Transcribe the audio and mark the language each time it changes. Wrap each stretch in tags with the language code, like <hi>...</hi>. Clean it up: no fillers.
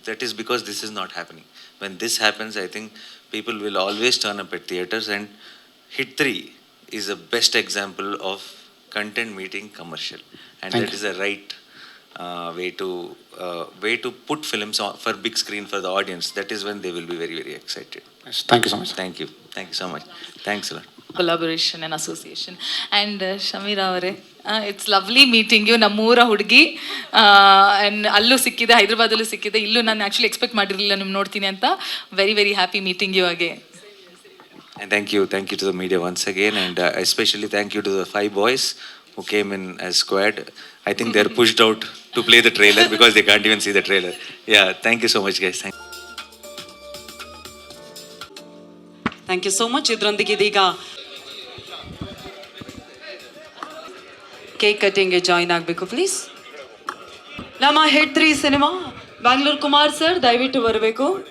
<en>That is because this is not happening. When this happens, I think people will always turn up at theatres, and Hit 3 is the best example of content meeting commercial, and that is the right way to put films on for big screen for the audience. That is when they will be very, very excited. Yes, thank you so much. Thank you so much. Thanks a lot. Collaboration and association.</en> <kn>And Shamira ಅವರೇ,</kn> <en>It's lovely meeting you.</en> <kn>ನಮ್ಮೂರ ಹುಡುಗಿ, and ಅಲ್ಲೂ ಸಿಕ್ಕಿದೆ, ಹೈದ್ರಾಬಾದಲ್ಲೂ ಸಿಕ್ಕಿದೆ, ಇಲ್ಲೂ ನಾನು actually expect ಮಾಡಿರಲಿಲ್ಲ ನಿಮ್ಮ ನೋಡ್ತೀನಿ ಅಂತ.</kn> <en>Very very happy meeting you again. And thank you to the media once again, and especially thank you to the 5 boys who came in as squad. I think they're pushed out to play the trailer because they can't even see the trailer. Yeah, thank you so much guys. Thank you so much.</en> <kn>ಇದರೊಂದಿಗೆ ಇದೀಗ cake ಕಟಿಂಗ್ಗೆ join ಆಗಬೇಕು please. ನಮ್ಮ hit 3 cinema Bangalore Kumar sir ದಯವಿಟ್ಟು ಬರಬೇಕು.</kn>